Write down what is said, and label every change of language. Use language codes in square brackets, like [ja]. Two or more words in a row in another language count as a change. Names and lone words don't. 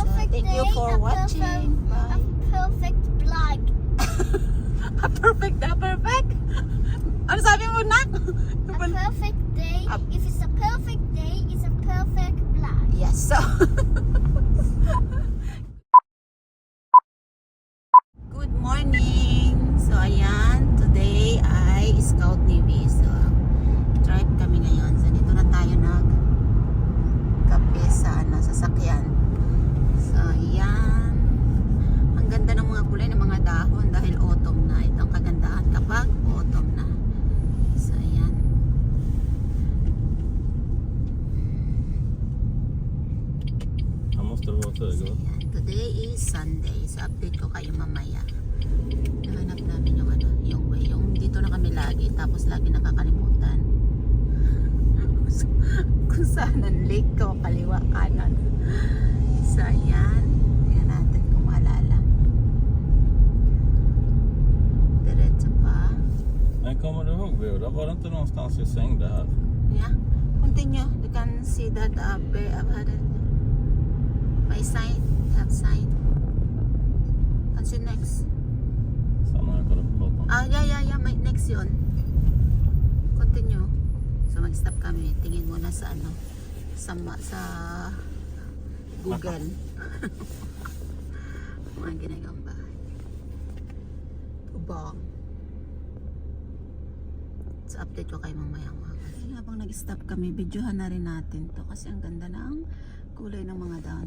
[en] Thank you for watching. Bye. A perfect vlog. A perfect. [tl] Ano sabi mo na? [en] A perfect day. If it's a perfect day, it's a perfect vlog. Yes, so. Good morning. [tl] So, ayan. Today ay Scout Navy. So, drive kami ngayon. So, dito na tayo nag-kape sa sasakyan. So, ayan. Ang ganda ng mga kulay ng mga dahon dahil autumn na. Ito ang kagandahan kapag autumn na. So, ayan. [sv] Han måste det vara höger. [en] So, ayan. Today is Sunday. [tl] So, update ko kayo mamaya. Nahanap namin yung way. Yung dito na kami lagi. Tapos lagi nakakalimutan. Kung saan ang lake ko, kaliwa, kanan. So, ayan. Tingnan natin kung maalala. Diretso pa. [sv] Men kommer du ihåg Boda? Var det inte någonstans vi svängde här? [en] Yeah. Continue. You can see that my sign. Have sign. Can see next. [sv] Samma jag kollade på kartan. [en] Yeah. [tl] May next yun. Continue. So, mag-stop kami. Tingin muna sa sa Google. Mga ginagawang bahay. Tubong. So, update ko kayo mamaya mga kasi habang nag-stop kami, videohan na rin natin to kasi ang ganda ng kulay ng mga dahon.